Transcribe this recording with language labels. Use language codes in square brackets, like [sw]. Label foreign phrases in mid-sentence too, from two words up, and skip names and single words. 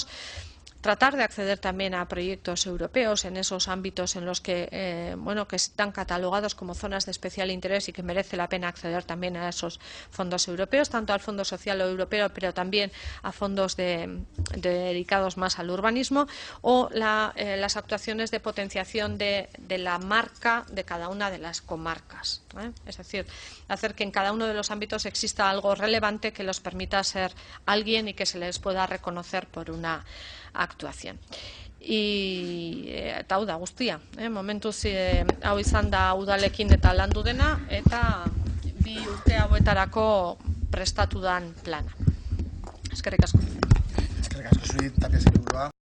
[es] Tratar de acceder también a proyectos europeos en esos ámbitos en los que, que están catalogados como zonas de especial interés y que merece la pena acceder también a esos fondos europeos, tanto al Fondo Social Europeo, pero también a fondos dedicados más al urbanismo, o las actuaciones de potenciación de la marca de cada una de las comarcas. Es decir, hacer que en cada uno de los ámbitos exista algo relevante que los permita ser alguien y que se les pueda reconocer por una actuación. [eu] Eta hau da guztia, momentuz hau izan da udalekin eta landu dena eta 2 urte hauetarako prestatu dan plana. Eskerrik asko. Eskerrik asko zuri, Tapia sailburua.